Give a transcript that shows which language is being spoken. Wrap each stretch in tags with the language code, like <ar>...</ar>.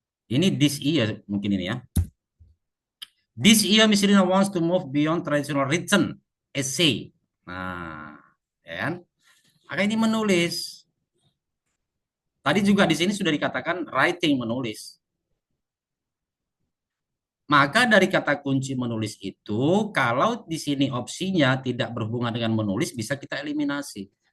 <id>Ini</id> <en>this year</en> <id>mungkin ini ya.</id> <en>This year Miss Rina wants to move beyond traditional written essay.</en> <id>Nah, ya kan? Maka ini menulis. Tadi juga di sini sudah dikatakan writing, menulis. Maka dari kata kunci menulis itu, kalau di sini opsinya tidak berhubungan dengan menulis, bisa kita eliminasi.</id>